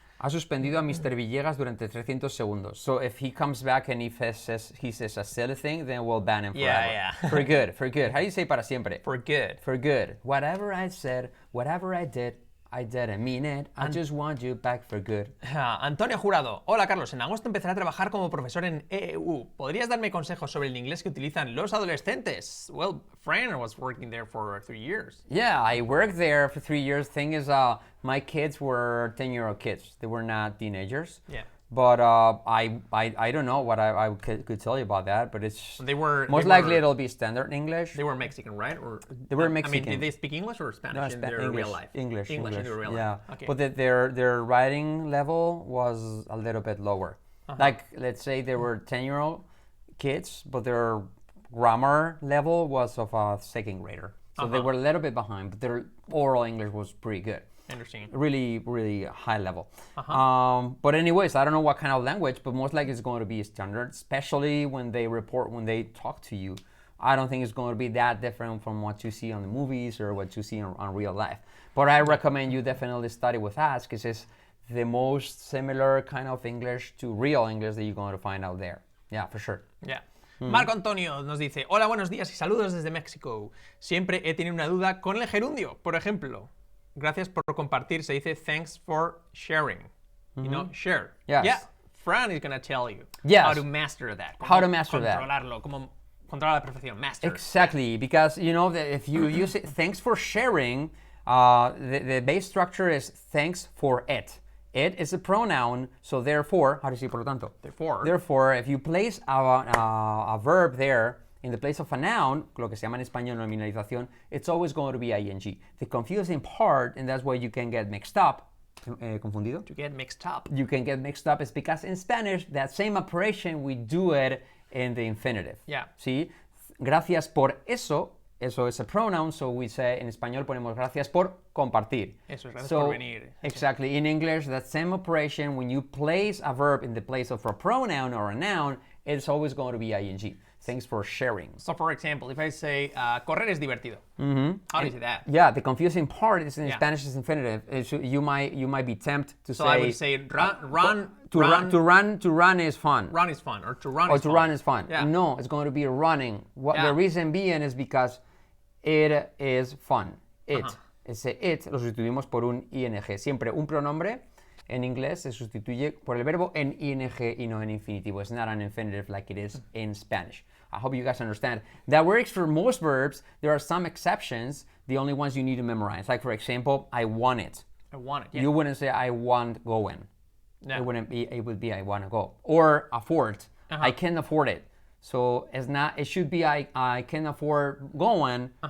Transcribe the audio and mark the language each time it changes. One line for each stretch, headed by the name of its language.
Spanish: Ha suspendido a Mr. Villegas durante 300 segundos.
English: So if he comes back and he says a silly thing, then we'll ban him forever. Yeah. For good. How do you say
Spanish: para siempre?
English: For good. For good. Whatever I said, whatever I didn't mean it. I just want you back for good.
Spanish: Antonio Jurado. Hola, Carlos. En agosto empezaré a trabajar como profesor en EU. ¿Podrías darme consejos sobre el inglés que utilizan los adolescentes?
English: Well, friend was working there for 3 years. Yeah, I worked there for 3 years. Thing is, my kids were 10-year-old kids. They were not teenagers. Yeah. But I don't know what I could tell you about that, but it's most likely it'll be standard English. They were Mexican, right? Or they were Mexican. I mean, did they speak English or Spanish in their real life? English in their real life. Yeah. Okay. But their writing level was a little bit lower. Like, let's say they were 10-year-old kids, but their grammar level was of a second grader. So they were a little bit behind, but their oral English was pretty good. Interesting. Really, really high level. But anyways, I don't know what kind of language, but most likely it's going to be standard, especially when they talk to you. I don't think it's going to be that different from what you see on the movies or what you see on real life. But I recommend you definitely study with us, because it's the most similar kind of English to real English that you're going to find out there. Yeah, for sure. Yeah.
Spanish: Marco Antonio nos dice, hola, buenos días y saludos desde México. Siempre he tenido una duda con el gerundio. Por ejemplo, gracias por compartir. Se dice
English: thanks for sharing. You know, share. Yes. Yeah. Fran is going to tell you how to master that. How to master that.
Spanish: Controlarlo, como controlar a la perfección.
English: Master. Exactly, because you know that if you use it, thanks for sharing, the base structure is thanks for it. It is a pronoun, so therefore, how do you say
Spanish: por lo tanto?
English: Therefore, if you place a verb there in the place of a noun,
Spanish: lo que se llama en español nominalización,
English: it's always going to be ing. The confusing part, and that's why you can get mixed up, confundido? To get mixed up. You can get mixed up is because in Spanish, that same operation, we do it in the infinitive. Yeah.
Spanish: ¿Sí? Gracias por eso. Eso es
English: a pronoun, so we say,
Spanish: en español ponemos gracias por compartir. Eso es, gracias por venir.
English: Exactly. In English, that same operation, when you place a verb in the place of a pronoun or a noun, it's always going to be ing. Thanks for sharing. So, for example, if I say,
Spanish: correr es divertido,
English: how do you say that? Yeah, the confusing part is in Spanish is infinitive. You might be tempted to say... So I would say, run. To run is fun. Run is fun, or to run is fun. Yeah. No, it's going to be running. The reason being is because it is fun.
Spanish: Ese it lo sustituimos por un ing. Siempre un pronombre en inglés se sustituye por el verbo en ing y no en infinitivo.
English: It's not an infinitive like it is in Spanish. I hope you guys understand. That works for most verbs. There are some exceptions, the only ones you need to memorize. Like, for example, I want it. I want it. Yeah. You wouldn't say I want going. No. It wouldn't be, it would be I want to go. Or afford. I can afford it. So it's not, it should be I can afford going.